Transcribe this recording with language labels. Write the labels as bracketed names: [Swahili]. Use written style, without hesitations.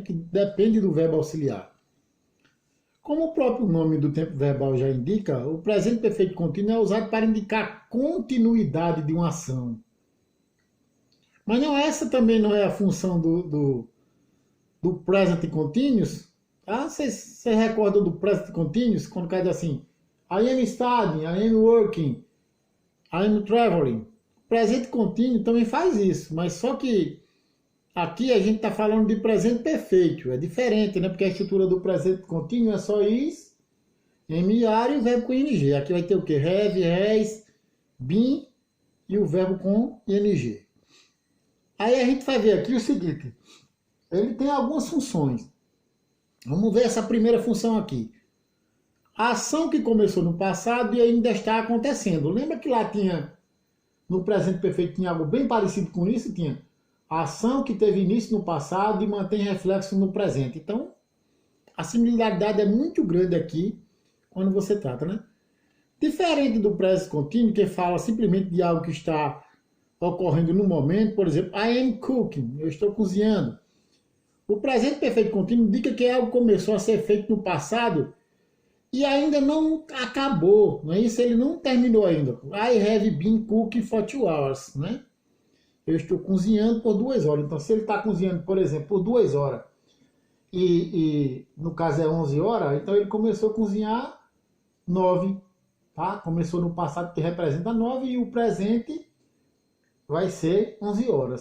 [Portuguese] Que depende do verbo auxiliar. Como o próprio nome do tempo verbal já indica, o presente perfeito contínuo é usado para indicar a continuidade de uma ação. Mas não, essa também não é a função do present continuous. Tá? Vocês recordam do present continuous? Quando cai assim, [English] I am studying, I am working, I am traveling. [Portuguese] O presente contínuo também faz isso, mas só que aqui a gente está falando de presente perfeito. É diferente, né? Porque a estrutura do presente contínuo é só is, MR e o verbo com ing. Aqui vai ter o que? [English] Have, has, been [Portuguese] e o verbo com ing. Aí a gente vai ver aqui o seguinte, ele tem algumas funções. Vamos ver essa primeira função aqui. A ação que começou no passado e ainda está acontecendo. Lembra que lá tinha, no presente perfeito, tinha algo bem parecido com isso? Tinha a ação que teve início no passado e mantém reflexo no presente. Então, a similaridade é muito grande aqui quando você trata, né? Diferente do presente contínuo, que fala simplesmente de algo que está ocorrendo no momento, por exemplo, [English] I am cooking, [Portuguese] eu estou cozinhando. O presente perfeito contínuo indica que algo começou a ser feito no passado e ainda não acabou, não é isso? Ele não terminou ainda. [English] I have been cooking for 2 hours, [Portuguese] né? Eu estou cozinhando por 2 horas. Então, se ele está cozinhando, por exemplo, por 2 horas, e no caso é 11 horas, então ele começou a cozinhar 9, tá? Começou no passado, que representa 9, e o presente vai ser 11 horas.